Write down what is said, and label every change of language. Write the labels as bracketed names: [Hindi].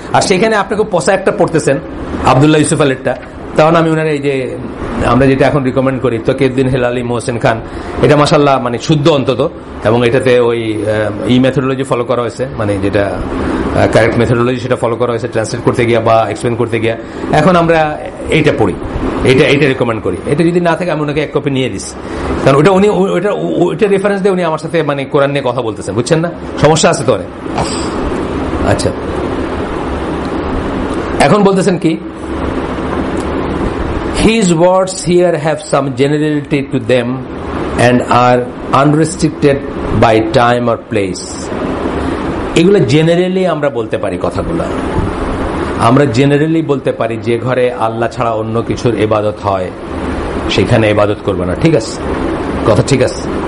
[Bangla] আর সেখানে আপনি খুব পচা একটা পড়তেছেন আব্দুল্লাহ ইউসুফ আলীরটা, তখন আমি ওনার এই যে আমরা যেটা এখন রিকমেন্ড করি তকিউদ্দিন হেলালি, মোহসেন খান, এটা মাশাআল্লাহ মানে শুদ্ধ অন্তত, এবং এটাতে ওই মেথোডোলজি ফলো করা হয়েছে, মানে যেটা কারেক্ট মেথোডোলজি সেটা ফলো করা হয়েছে ট্রান্সলেট করতে গিয়া বা এক্সপ্লেন করতে গিয়া। এখন আমরা এইটা পড়ি, এটা রিকমেন্ড করি। এটা যদি না থাকে আমি ওনাকে 1 কপি নিয়ে দিচ্ছি, কারণ ওটা উনি ওইটা রেফারেন্স দিয়ে উনি আমার সাথে মানে কোরআন নিয়ে কথা বলতেছেন, বুঝছেন না? সমস্যা আছে তো অনেক। আচ্ছা, এখন বলতেছেন কি, [English] his words here have some generality to them and are unrestricted by time or place. [Bangla] এগুলো জেনারেলি আমরা বলতে পারি, কথাগুলো আমরা জেনারেলি বলতে পারি যে ঘরে আল্লাহ ছাড়া অন্য কিছুর ইবাদত হয় সেখানে ইবাদত করবে না, ঠিক আছে, কথা ঠিক আছে।